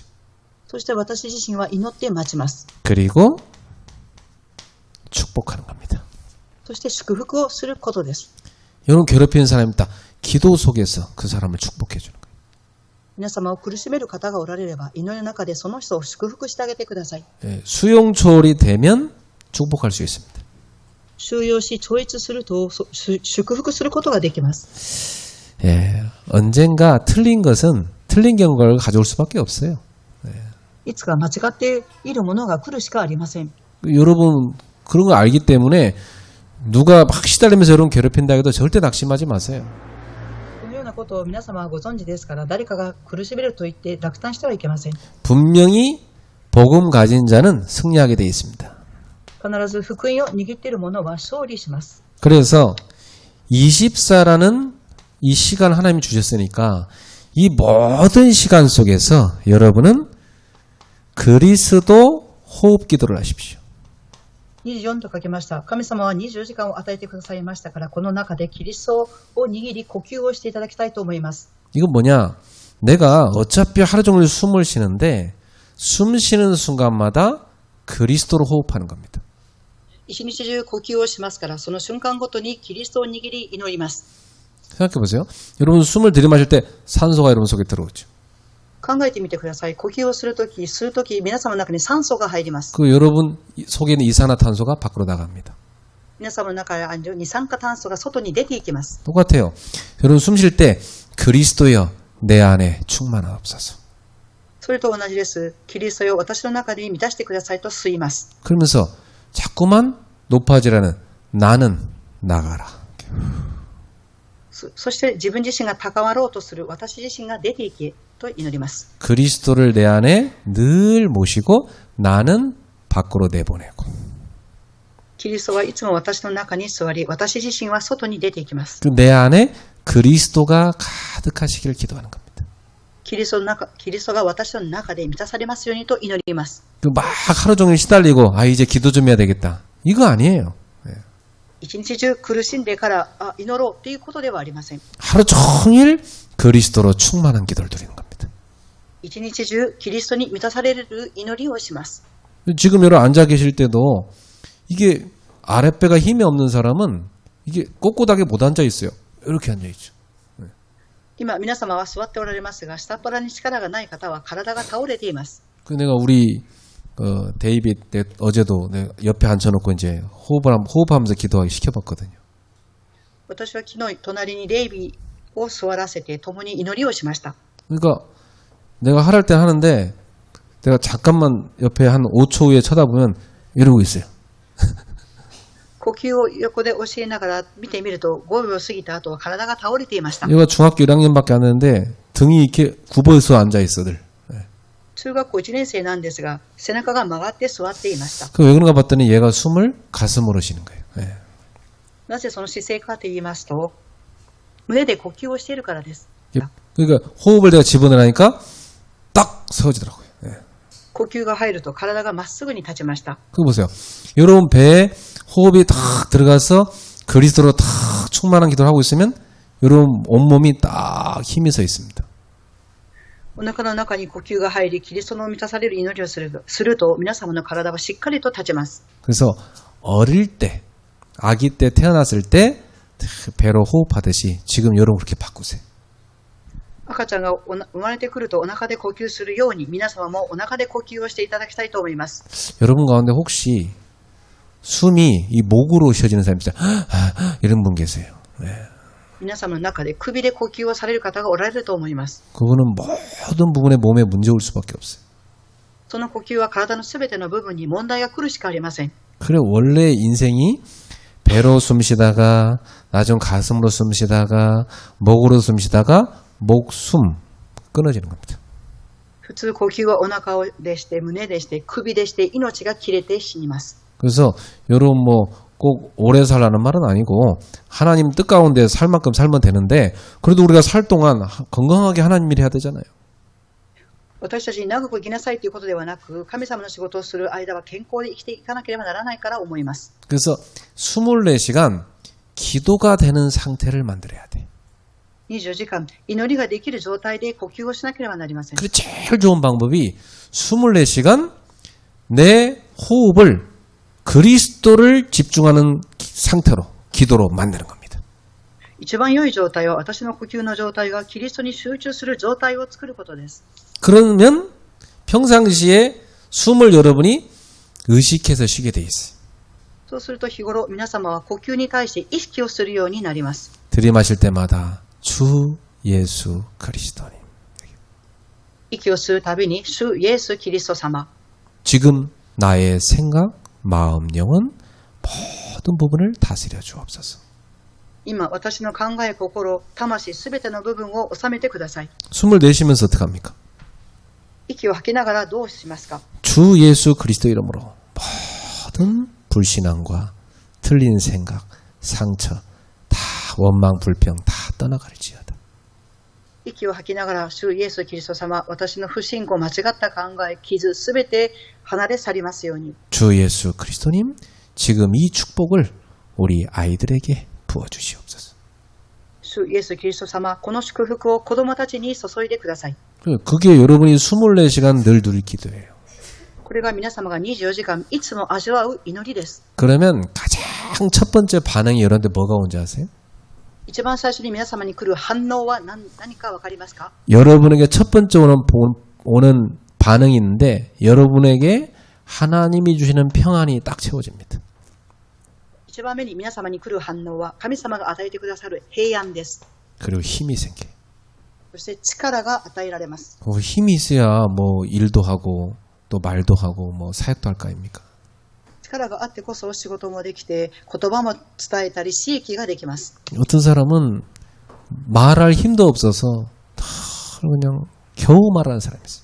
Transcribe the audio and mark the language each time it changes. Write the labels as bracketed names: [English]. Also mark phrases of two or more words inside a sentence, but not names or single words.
[Japanese] そして私自身は祈って待ちます。 [Korean] 그리고 축복하는 겁니다. [Japanese] そして祝福をすることです。 [Korean] 여러분 괴롭히는 사람이 있다. 기도 속에서 그 사람을 축복해 주는 거예요. [Japanese] 皆様を苦しめる方がおられれば祈りの中でその人を祝福してあげてください。 [Korean] 수용 초월이 되면 축복할 수 있습니다. [Japanese] 収容し超越すると祝福することができます。 [Korean] 언젠가 틀린 것은 틀린 결과를 가져올 수밖에 없어요. [Japanese] いつか間違っているものが来るしかありません。 [Korean] 여러분 그런 거 알기 때문에 누가 막 시달리면서 여러분 괴롭힌다 해도 절대 낙심하지 마세요. [Japanese] このようなことを皆様はご存知ですから誰かが苦しめると言って落胆してはいけません。 [Korean] 분명히 복음 가진 자는 승리하게 되어 있습니다. [Japanese] 必ず福音を握っている者は勝利します。 [Korean] 그래서 24라는 이 시간 하나님이 주셨으니까 이 모든 시간 속에서 여러분은 그리스도 호흡 기도를 하십시오. [Japanese] 24 と書きました。神様は24時間を与えてくださいましたからこの中でキリストを握り呼吸をしていただきたいと思います。 [Korean] 이건 뭐냐? 내가 어차피 하루 종일 숨을 쉬는데 숨 쉬는 순간마다 그리스도로 호흡하는 겁니다. [Japanese] 一日中呼吸をしますから、その瞬間ごとにキリストを握り祈ります。 [Korean] 생각해 보세요. 여러분 숨을 들이마실 때 산소가 여러분 속에 들어오죠. [Japanese] 考えてみてください。呼吸をするとき、皆様の中に酸素が入ります。 [Korean] 그 여러분 속에 있는 이산화탄소가 밖으로 나갑니다. [Japanese] 皆様の中にある二酸化炭素が外に出ていきます。 [Korean] 똑같아요. 여러분 숨 쉴 때 그리스도여 내 안에 충만하옵소서. [Japanese] それと同じです。キリストよ、私の中に満たしてくださいと吸います。 [Korean] 그러면서 자꾸만 높아지라는 나는 나가라. [Japanese] そして自分自身が高まろうとする私自身が出ていけと祈ります。 [Korean] 그리스도를 내 안에 늘 모시고 나는 밖으로 내보내고. [Japanese] キリストはいつも私の中に座り、私自身は外に出ていきます。 [Korean] 내 안에 그리스도가 가득하시길 기도하는 겁니다. [Japanese] キリストが私の中で満たされますようにと祈ります。 [Korean] 막 하루 종일 시달리고 이제 기도 좀 해야 되겠다. 이거 아니에요. [Japanese] 一日中苦しんでから祈ろうということではありません。 [Korean] 하루 종일 그리스도로 충만한 기도를 드리는 겁니다. [Japanese] 一日中キリストに満たされる祈りをします。 [Korean] 지금 여러분 앉아 계실 때도 이게 아랫배가 힘이 없는 사람은 이게 꼿꼿하게 못 앉아 있어요. 이렇게 앉아 있죠. [Japanese] 今皆様は座っておられますが、下っ腹に力がない方は体が倒れています。 [Korean] 그 내가 우리 데이빗 어제도 내가 옆에 앉혀놓고 이제 호흡하면서 기도하기 시켜봤거든요. [Japanese] 私は昨日隣にレイビーを座らせて共に祈りをしました。 [Korean] 그러니까 내가 하랄 때 하는데 내가 잠깐만 옆에 한 5초 후에 쳐다보면 이러고 있어요. [Japanese] 呼吸を横で教えながら見てみると5秒過ぎた後は体が倒れていました。 [Korean] 얘가 중학교 1학년밖에 안 되는데 등이 이렇게 굽어서 앉아 있어 늘. [Japanese] 中学校1年生なんですが、背中が曲がって座っていました。 [Korean] 그 왜 그런가 봤더니 얘가 숨을 가슴으로 쉬는 거예요. 예. [Japanese] なぜその姿勢かと言いますと、胸で呼吸をしているからです。 [Korean] 그러니까 호흡을 내가 집어넣으니까 딱 세워지더라고요. 예. [Japanese] 呼吸が入ると体がまっすぐに立ちました。 [Korean] 그거 보세요. 여러분 배에 호흡이 탁 들어가서 그리스도로 탁 충만한 기도를 하고 있으면 여러분 온몸이 딱 힘이 서 있습니다. [Japanese] お腹の中に呼吸が入り、キリストの満たされる祈りをすると、皆様の体はしっかりと立ちます。 [Korean] 그래서 어릴 때, 아기 때 태어났을 때 배로 호흡하듯이 지금 여러분 그렇게 바꾸세요. [Japanese] 赤ちゃんが生まれてくるとお腹で呼吸するように、皆様もお腹で呼吸をしていただきたいと思います。 [Korean] 여러분 가운데 혹시 숨이 이 목으로 쉬어지는 사람이 있어요. 이런 분 계세요. 네. [Japanese] 皆様の中で首で呼吸をされる方がおられると思います。 [Korean] 그분은 모든 부분에 몸에 문제 올 수밖에 없어요. [Japanese] その呼吸は体のすべての部分に問題が来るしかありません。 [Korean] 그래 원래 인생이 배로 숨 쉬다가 나중 가슴으로 숨 쉬다가 목으로 숨 쉬다가 목숨 끊어지는 겁니다. [Japanese] 普通呼吸はお腹でして、胸でして、首でして、命が切れて死にます。 [Korean] 그래서 여러분 꼭 오래 살라는 말은 아니고 하나님 뜻 가운데 살 만큼 살면 되는데 그래도 우리가 살 동안 건강하게 하나님 일 해야 되잖아요. [Japanese] 私たちに長く生きなさいということではなく、神様の仕事をする間は健康で生きていかなければならないから思います。 [Korean] 그래서 24시간 기도가 되는 상태를 만들어야 돼. [Japanese] 24 時間祈りができる状態で呼吸をしなければなりません。 [Korean] 그래서 제일 좋은 방법이 24시간 내 호흡을 그리스도를 집중하는 상태로 기도로 만드는 겁니다. [Japanese] 一番良い状態は私の呼吸の状態がキリストに集中する状態を作ることです。 [Korean] 그러면 평상시에 숨을 여러분이 의식해서 쉬게 돼 있어요. [Japanese] そうすると日頃皆様は呼吸に対して意識をするようになります。 [Korean] 들이마실 때마다 주 예수 그리스도님. [Japanese] 息を吸うたびに主イエスキリスト様。 [Korean] 지금 나의 생각, 마음, 영혼 모든 부분을 다스려 주옵소서. [Japanese] 今私の考え、心、魂すべての部分を収めてください。 [Korean] 숨을 내쉬면서 어떻게 합니까? [Japanese] 息を吐きながらどうしますか？ [Korean] 주 예수 그리스도 이름으로 모든 불신앙과 틀린 생각, 상처, 다 원망, 불평 다 떠나갈지어다. [Japanese] 息を吐きながら主イエスキリスト様、私の不信仰、間違った考え、傷すべて離れ去りますように。 [Korean] 주 예수 그리스도님 지금 이 축복을 우리 아이들에게 부어주시옵소서. [Japanese] 主主イエス・キリスト様、この祝福を子供たちに注いでください。 [Korean] 그게 여러분이 24시간 늘 누릴 기도예요. [Japanese] これが皆様が24時間いつも味わう祈りです。 [Korean] 그러면 가장 첫 번째 반응이 여러분한테 뭐가 온지 아세요? [Japanese] 一番最初に皆様に来る反応は何かわかりますか？ [Korean] 여러분에게 첫 번째 오는 반응이 있는데 여러분에게 하나님이 주시는 평안이 딱 채워집니다. [Japanese] 一番目に皆様に来る反応は神様が与えてくださる平安です。 [Korean] 그리고 힘이 생겨요. [Japanese] そして力が与えられます。 [Korean] 힘이 있어야 뭐 일도 하고 또 말도 하고 뭐 사역도 할 거 아닙니까? [Japanese] 力があってこそ仕事もできて言葉も伝えたり刺激ができます。 [Korean] 어떤 사람은 말할 힘도 없어서 다 그냥 겨우 말하는 사람이 있어요.